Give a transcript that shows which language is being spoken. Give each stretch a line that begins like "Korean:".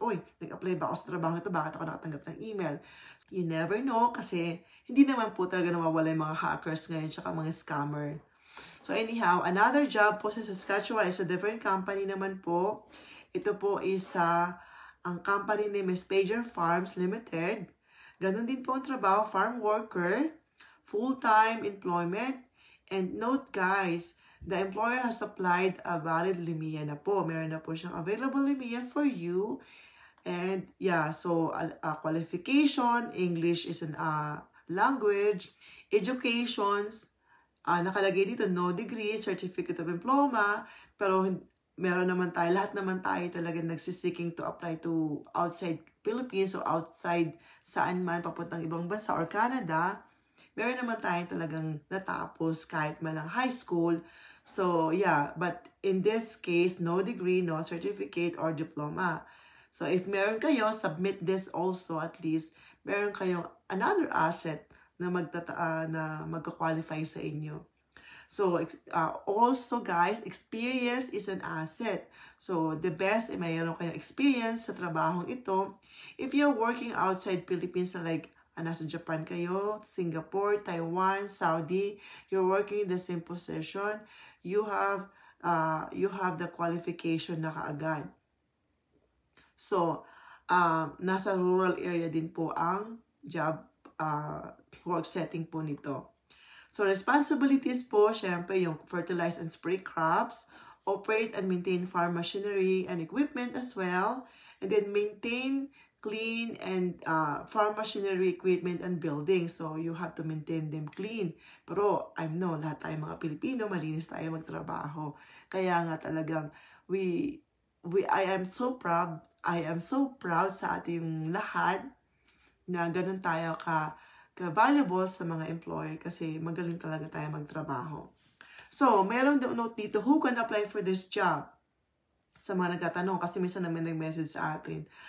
Filipino: Oy, nag-apply ba ako sa trabaho ito? Bakit ako nakatanggap ng email?
English: You never know
Filipino: kasi hindi naman po talaga nawawala yung mga hackers ngayon tsaka mga scammer.
English: So anyhow, another job po sa Saskatchewan is a different company
Filipino: naman po.
English: Ito po is ang company name is Pager Farms Limited.
Filipino: Ganon din po ang trabaho,
English: farm worker, full-time employment. And note guys, the employer has applied a valid LIMIA
Filipino: na po. Meron na po siyang available LIMIA for you.
English: And yeah, so qualification, English is an language. Educations,
Filipino: nakalagay dito
English: no degree, certificate of diploma.
Filipino: Pero meron naman tayo, lahat naman tayo talaga nagsisiking
English: to apply to outside Philippines
Filipino: o outside saan man papuntang ibang bansa or Canada. Meron naman tayong talagang natapos kahit malang high school.
English: So, yeah, but in this case, no degree, no certificate, or diploma. So, if
Filipino: meron kayo,
English: submit this also at least.
Filipino: Meron kayong another asset na magka-qualify sa inyo.
English: So, also guys, experience is an asset.
Filipino: So, the best, mayroon kayong experience sa trabahong ito.
English: If you're working outside Philippines,
Filipino: like nasa Japan kayo,
English: Singapore, Taiwan, Saudi, you're working in the same position, you have the qualification
Filipino: na kaagad. So, nasa rural area din po ang job work setting po nito.
English: So, responsibilities
Filipino: po, syempre, yung
English: fertilize and spray crops, operate and maintain farm machinery and equipment as well, and then maintain, clean, and farm machinery, equipment, and buildings. So, you have to maintain them clean.
Filipino: Pero,
English: I know,
Filipino: lahat tayo mga Pilipino, malinis tayo magtrabaho. Kaya nga talagang,
English: I am so proud
Filipino: sa ating lahat na ganun tayo ka-valuable sa mga employer kasi magaling talaga tayo magtrabaho.
English: So,
Filipino: meron note dito,
English: who can apply for this job?
Filipino: Sa mga nagtatanong, kasi minsan naman nag-message sa atin.